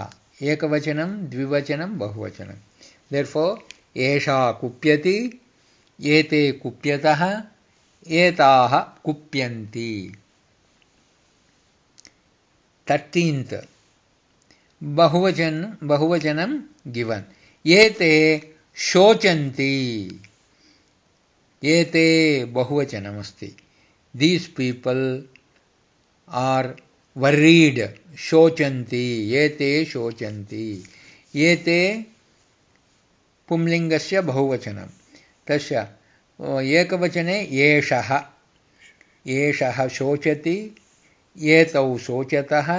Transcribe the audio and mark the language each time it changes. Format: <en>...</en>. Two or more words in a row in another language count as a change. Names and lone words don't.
<sa>Ekavachanam, dvivachanam, bahuvachanam. Therefore, esha kupyati, ete kupyataha, etaha kupyanti.</sa> <en>13th. Bahuvachanam given.</en> <sa>Ete shochanti. Ete bahuvachanam asti.</sa> <en>These people are worried.</en> <sa>Shochanti. Ete shochanti. Ete pumlingasya bahuvachanam. Tasya ekavachane eshaha. Eshaha shochati. Etau shochataha.</sa>